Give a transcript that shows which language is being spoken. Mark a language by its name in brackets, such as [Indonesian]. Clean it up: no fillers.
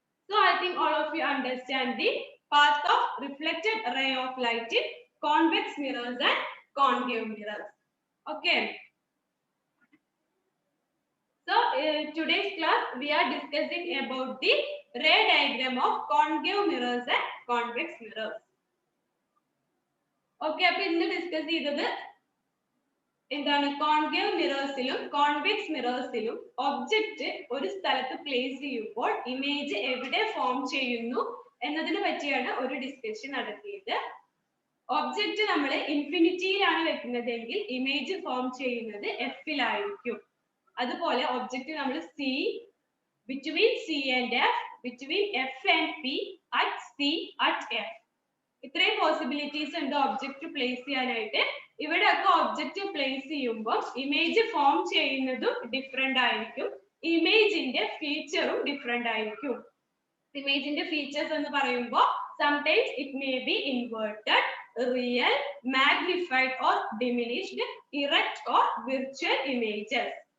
[English] So I think all of you understand the path of reflected ray of light in convex mirrors and concave mirrors. Okay. So today's class we are discussing about the ray diagram of concave mirrors and convex mirrors. [Malayalam] Okay, അപ്പോൾ ഇന്ന് discuss ചെയ്തത് എന്താണ് concave മിറേഴ്സിലും convex മിറേഴ്സിലും object ഒരു സ്ഥലത്ത് place ചെയ്യുമ്പോൾ image എവിടെ form ചെയ്യുന്നു എന്നതിനെ പറ്റിയാണ് ഒരു ഡിസ്കഷൻ നടത്തിയത്. ഒബ്ജക്റ്റ് നമ്മൾ ഇൻഫിനിറ്റിയിലാണ് വെക്കുന്നതെങ്കിൽ ഇമേജ് ഫോം ചെയ്യുന്നത് എഫിലായിരിക്കും. അതുപോലെ ഒബ്ജക്റ്റ് നമ്മൾ C, [English] between C and F, between F and P, at C, at F, [Malayalam] ഇത്രയും പോസിബിലിറ്റീസ് ഉണ്ട് ഒബ്ജക്റ്റ് പ്ലേസ് ചെയ്യാനായിട്ട്. ഇവിടെ ഒക്കെ ഒബ്ജക്റ്റ് പ്ലേസ് ചെയ്യുമ്പോൾ ഇമേജ് ഫോം ചെയ്യുന്നതും ഡിഫറെന്റ് ആയിരിക്കും, ഇമേജിന്റെ ഫീച്ചറും ഡിഫറെന്റ് ആയിരിക്കും. ഇമേജിന്റെ ഫീച്ചേഴ്സ് എന്ന് പറയുമ്പോൾ [English] sometimes it may be inverted, real, magnified or diminished, erect or virtual images.